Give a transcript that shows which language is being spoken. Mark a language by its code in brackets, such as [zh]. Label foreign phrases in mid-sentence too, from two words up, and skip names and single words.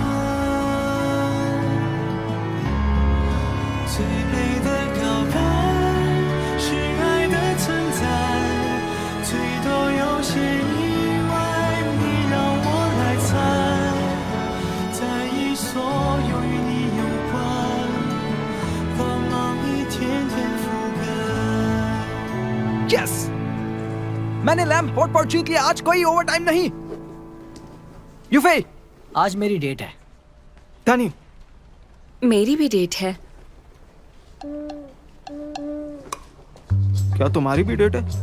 [zh] 最美的告白是爱的存在，最多有些意外，你让我来猜，在意所有与你有关，光芒一天天覆盖。 [hi] यस, मैंने [en] lamp hotpot [hi] जीत लिया। आज कोई ओवर टाइम नहीं। यूफे, आज मेरी डेट है। तानी, मेरी भी डेट है। क्या तुम्हारी भी डेट है?